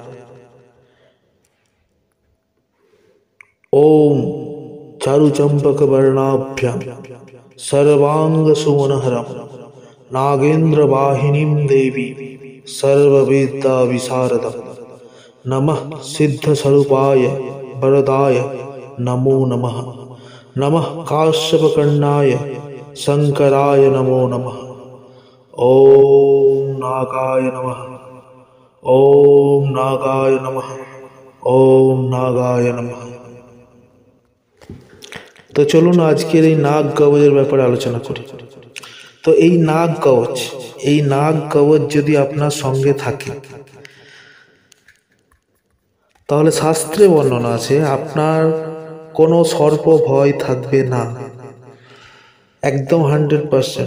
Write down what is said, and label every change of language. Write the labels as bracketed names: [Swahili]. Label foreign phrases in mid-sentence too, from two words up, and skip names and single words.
[Sanskrit] ओम चारुचंपकवर्णाभ्यां सर्वांगसुमनहरं नागेन्द्रवाहिनीं देवी सर्ववेदाविशारदं नमः सिद्धस्वरूपाय वरदाय नमो नमः। नमः काश्यपकर्णाय शंकराय नमो नमः। ओम नागाय नमः, ओम नागाय नमः, ओम नागाय नमः। [Bangla] তো চলুন আজকের এই নাগ কবচের ব্যাপারে আলোচনা করি। তো এই নাগ কবচ যদি আপনার সঙ্গে থাকে তাহলে শাস্ত্রে বর্ণনা আছে আপনার কোনো সর্প ভয় থাকবে না, একদম 100%।